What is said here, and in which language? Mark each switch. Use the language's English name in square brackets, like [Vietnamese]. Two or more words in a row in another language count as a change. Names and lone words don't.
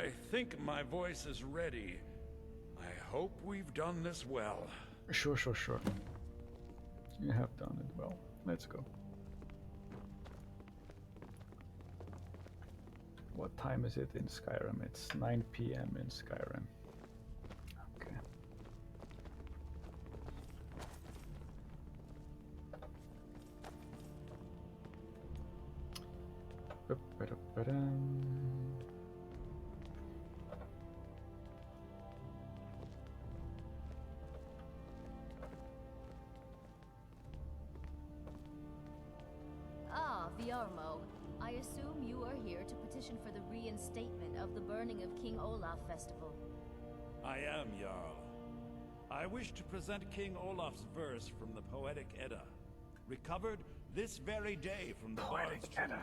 [English] I think my voice is ready. I hope we've done this well. Sure. You have done it well. Let's go. What time is it in Skyrim? It's 9 p.m. in Skyrim. Okay. Ba-ba-da-ba-dum. Ah, Viarmo. I assume you are here to petition for the reinstatement of the burning of King Olaf festival. I am, Jarl. I wish to present King Olaf's verse from the Poetic Edda, recovered this very day from the Poetic Bard's Edda.